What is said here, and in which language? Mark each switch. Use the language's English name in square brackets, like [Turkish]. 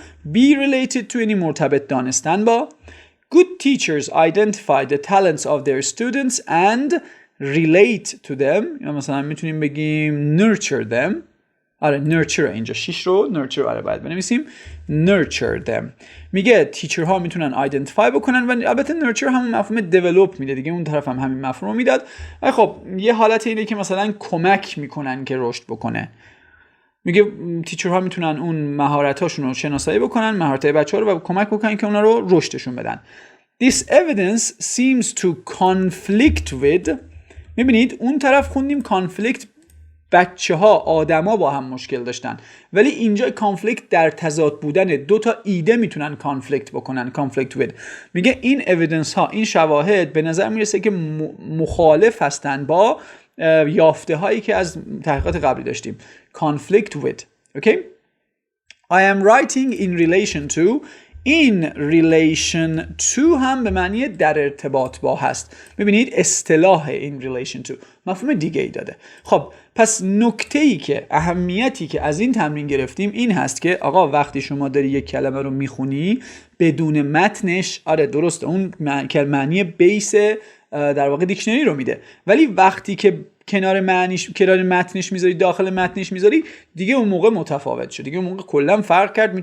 [Persian] Be related to یعنی مرتبط دانستن با. [English] Good teachers identify the talents of their students and relate to them. [Persian] یا مثلا میتونیم بگیم [English] nurture them. [Persian] آره nurture اینجا 6 رو nurture آره باید بنویسیم nurture them. میگه تیچر ها میتونن آیدنتیفای بکنن و البته nurture همون مفهوم develop میده دیگه، اون طرف هم همین مفهوم رو میداد. و خب یه حالت اینه که مثلا کمک میکنن که رشد بکنه. میگه تیچر ها میتونن اون مهارت هاشون رو شناسایی بکنن، مهارت های بچه ها رو، و کمک بکنن که اونا رو رشدشون بدن. [English] This evidence seems to conflict with. [Persian] میبینید اون طرف خوندیم کانفلیکت، بچه ها آدما با هم مشکل داشتن، ولی اینجا کانفلیکت در تضاد بودن دو تا ایده میتونن کانفلیکت بکنن. کانفلیکت وید میگه این اویدنس ها، این شواهد به نظر میرسه که مخالف هستن با یافته هایی که از تحقیقات قبلی داشتیم. کانفلیکت وید. اوکی. [English] I am writing in relation to. [Persian] in relation to هم به معنی در ارتباط با هست. ببینید اصطلاح in relation to مفهوم دیگه ای داده. خب پس نکته‌ای که اهمیتی که از این تمرین گرفتیم این هست که آقا وقتی شما داری یک کلمه رو میخونی بدون متنش، آره درسته اون معنی بیس در واقع دیکشنری رو میده، ولی وقتی که کنار متنش میذاری، داخل متنش میذاری، دیگه اون موقع متفاوت شد، دیگه اون موقع کلا فرق کرد.